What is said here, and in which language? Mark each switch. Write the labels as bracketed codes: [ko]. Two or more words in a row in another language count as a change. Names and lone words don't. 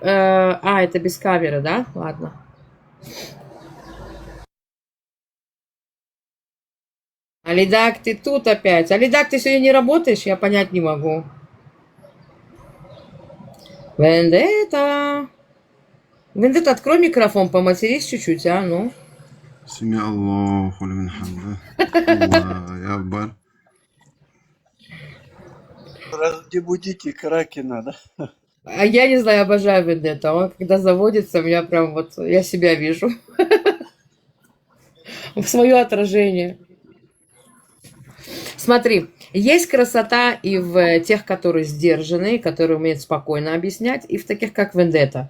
[ru] Это без камеры, да? Ладно. Алидак, ты тут опять. Алидак, ты сегодня не работаешь? Я понять не могу. Вендетта. Вендетта, открой микрофон, поматерись чуть-чуть, а? Ну. [ar] سمع الله لمن حمده الله أكبر. [ru] Не будите Кракена, да? А я не знаю, обожаю Вендетта. Он когда заводится, меня прям вот... Я себя вижу. В свое отражение. Смотри, есть красота и в тех, которые сдержанные, которые умеют спокойно объяснять, и в таких, как Вендетта.